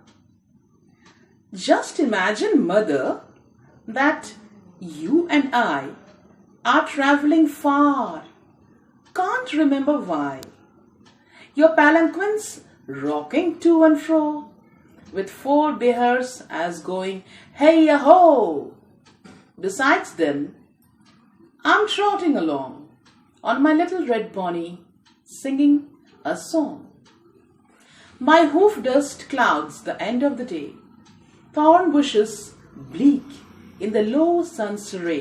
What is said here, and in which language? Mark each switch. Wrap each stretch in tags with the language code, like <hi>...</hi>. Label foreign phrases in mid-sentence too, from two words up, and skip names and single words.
<en>Just imagine, mother, that you and I are traveling far, can't remember why. Your palanquins rocking to and fro, with 4 behars as going hey-ya-ho. Besides them, I'm trotting along on my little red pony, singing a song. My hoof dust clouds the end of the day, thorn bushes bleak in the low sun's ray.</en>